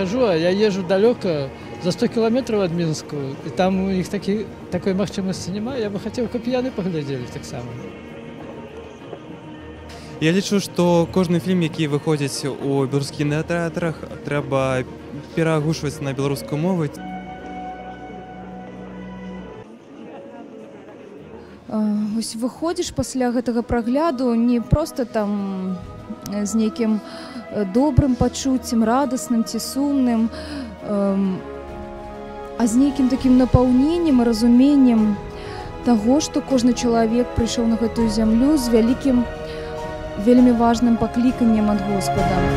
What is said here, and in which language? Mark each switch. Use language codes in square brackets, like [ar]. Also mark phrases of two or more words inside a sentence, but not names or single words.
[ru] хожу, а я езжу далеко, за 100 километров от Минска, и там у них [be] такой магчымасці нема, [ru] я бы хотел, чтобы [be] яны поглядели так само. Я лічу, што кожны фільм, які выходзіць у беларускіх кінатэатрах, трэба пераагучваць на беларускую мову. Вось выходзіш пасля гэтага прагляду не проста там з нейкім добрым пачуццем, радасным ці сумным, а з нейкім такім напаўненнем і разуменнем таго, што кожны чалавек прыйшоў на гэтую зямлю з вялікім, вельмі важным пакліканнем ад Господа.